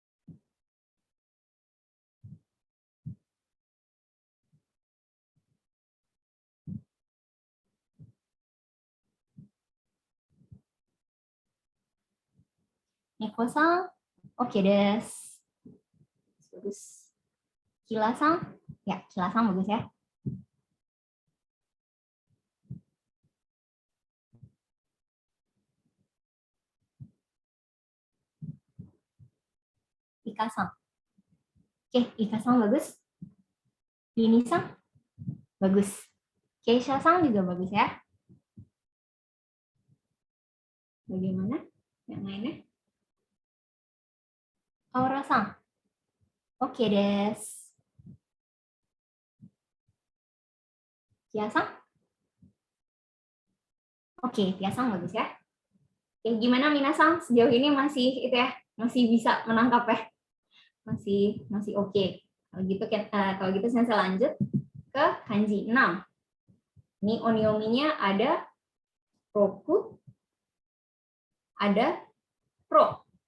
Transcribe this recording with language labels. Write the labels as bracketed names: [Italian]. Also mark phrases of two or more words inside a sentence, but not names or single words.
[Japanese] ニコさん、オーケーです. [Indonesian] Bagus. Kila-san, ya Kila-san bagus ya. Ika-san. Oke, Ika-san bagus. Lini-san, bagus. Keisha-san juga bagus ya. Bagaimana yang lainnya? [Japanese] アウラさん。オーケーです. [Indonesian] Kia-san? Oke, Kia-san bagus ya. Oke, gimana minasan? Sejauh ini masih itu ya, masih bisa menangkap ya? Masih oke. Kalau gitu saya lanjut ke kanji 6. Ini onyominya ada roku, ada pro.